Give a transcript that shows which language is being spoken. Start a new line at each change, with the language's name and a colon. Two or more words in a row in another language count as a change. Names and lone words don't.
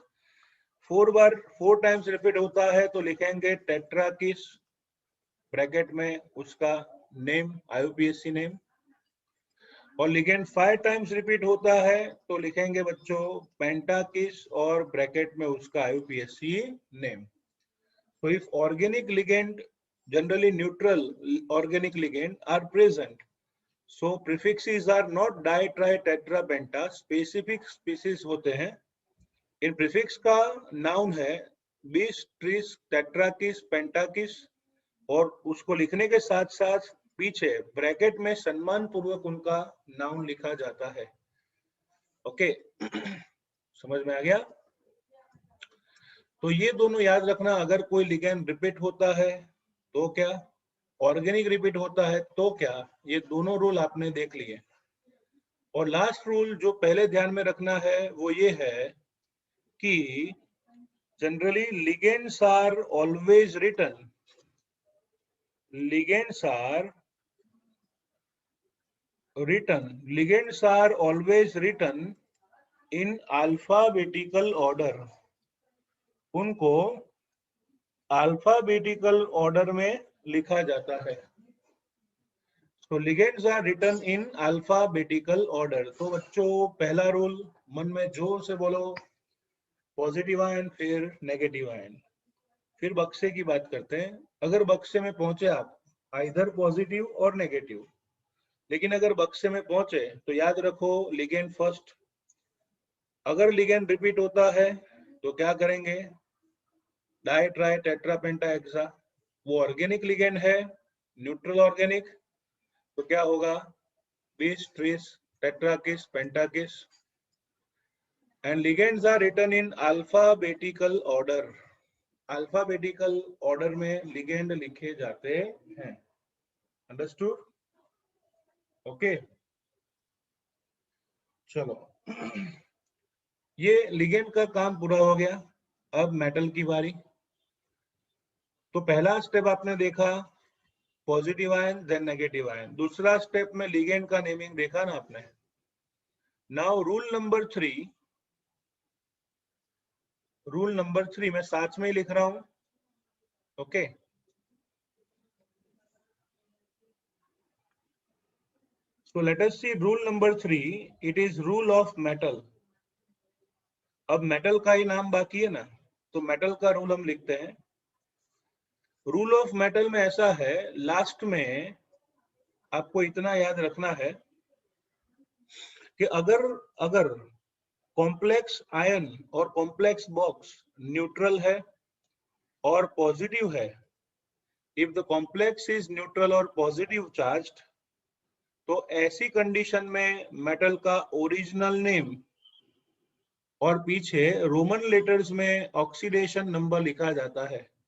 Hindi: 4
English: times repeat
Hindi: होता है तो लिखेंगे टेट्राकिस, ब्रैकेट में उसका नेम
English: IUPAC name.
Hindi: और लिगेंड 5
English: times repeat
Hindi: होता है तो लिखेंगे बच्चों पेंटाकिस और ब्रैकेट में उसका
English: IUPAC name. So if organic ligand, generally neutral organic ligand are present, so prefixes are not di, tri, tetra, penta, specific species
Hindi: होते हैं। इन प्रीफिक्स का नाउन है
English: bis, tris, tetrakis, pentakis,
Hindi: और उसको लिखने के साथ साथ पीछे ब्रैकेट में सम्मान पूर्वक उनका नाउन लिखा जाता है। ओके, समझ में आ गया। तो ये दोनों याद रखना, अगर कोई
English: ligand repeat
Hindi: होता है तो क्या,
English: organic repeat
Hindi: होता है तो क्या, ये दोनों रूल आपने देख लिए। और लास्ट रूल जो पहले ध्यान में रखना है वो ये है कि
English: generally ligands are always written, ligands are always written in alphabetical order.
Hindi: उनको
English: alphabetical order
Hindi: में लिखा जाता है.
English: So ligands are written in alphabetical order.
Hindi: तो बच्चों पहला रूल मन में जोर से बोलो,
English: positive ion
Hindi: फिर
English: negative ion.
Hindi: फिर बक्से की बात करते हैं. अगर बक्से में पहुंचे आप,
English: either positive
Hindi: और नेगेटिव, लेकिन अगर बक्से में पहुंचे तो याद रखो
English: ligand first.
Hindi: अगर
English: ligand repeat
Hindi: होता है तो क्या करेंगे,
English: di tri tetra penta hexa.
Hindi: वो
English: organic ligand
Hindi: है,
English: neutral organic,
Hindi: तो क्या होगा,
English: bis tris tetrakis pentakis. and ligands are written in alphabetical order. alphabetical order
Hindi: में लिगेंड लिखे जाते हैं.
English: Understood? OK, चलो.
Hindi: ये लिगेंड का काम पूरा हो गया. अब मेटल की बारी. तो पहला स्टेप आपने देखा
English: positive ion then negative ion.
Hindi: दूसरा स्टेप में लिगेंड का नेमिंग देखा ना आपने.
English: now rule number 3
Hindi: मैं साथ में ही लिख रहा हूं.
English: ओके, so let us see rule number 3. It is rule of metal.
Hindi: अब मेटल का ही नाम बाकी है ना, तो मेटल का रूल हम लिखते हैं.
English: rule of metal
Hindi: में ऐसा है, लास्ट में आपको इतना याद रखना है कि अगर
English: complex ion
Hindi: और
English: complex box neutral
Hindi: है और पॉजिटिव है,
English: if the complex is neutral
Hindi: और
English: positive charged,
Hindi: तो ऐसी कंडीशन में मेटल का
English: original name
Hindi: और पीछे
English: Roman letters
Hindi: में
English: oxidation number
Hindi: लिखा जाता है.